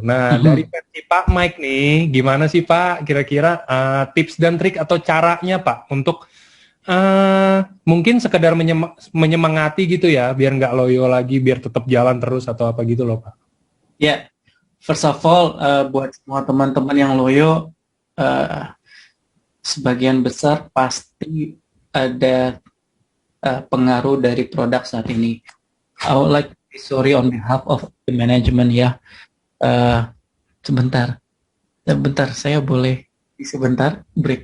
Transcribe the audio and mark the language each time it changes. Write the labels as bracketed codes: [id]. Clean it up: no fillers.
[id] Nah, dari versi Pak Mike nih, gimana sih Pak kira-kira tips dan trik atau caranya Pak untuk mungkin sekedar menyemangati gitu ya, biar nggak loyo lagi, biar tetap jalan terus atau apa gitu loh Pak. Ya, [en] first of all, [id] buat semua teman-teman yang loyo, sebagian besar pasti ada pengaruh dari produk saat ini. [en] I would like to be sorry on behalf of the management ya. [id] Sebentar, saya boleh sebentar break?